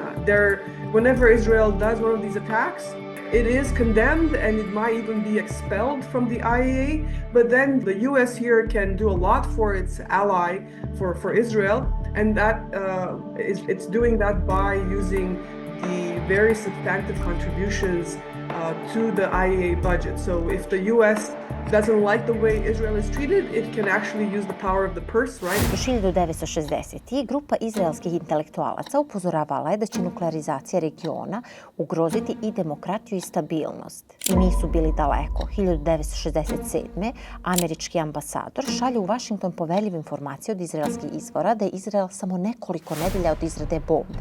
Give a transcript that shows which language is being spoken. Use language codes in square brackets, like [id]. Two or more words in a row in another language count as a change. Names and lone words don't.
[en] Whenever Israel does one of these attacks, it is condemned and it might even be expelled from the IAEA, but then the US here can do a lot for its ally, for Israel, and it's doing that by using the very substantive contributions to the IAEA budget. So if the US doesn't like the way Israel is treated, it can actually use the power of the purse, right? [sr] U 1960. grupa izraelskih intelektualaca upozoravala je da će nuklearizacija regiona ugroziti i demokratiju i stabilnost. I nisu bili daleko. 1967. američki ambasador šalje u Washington poverljive informacije od izraelskih izvora da je Izrael samo nekoliko nedelja od izrade bombe.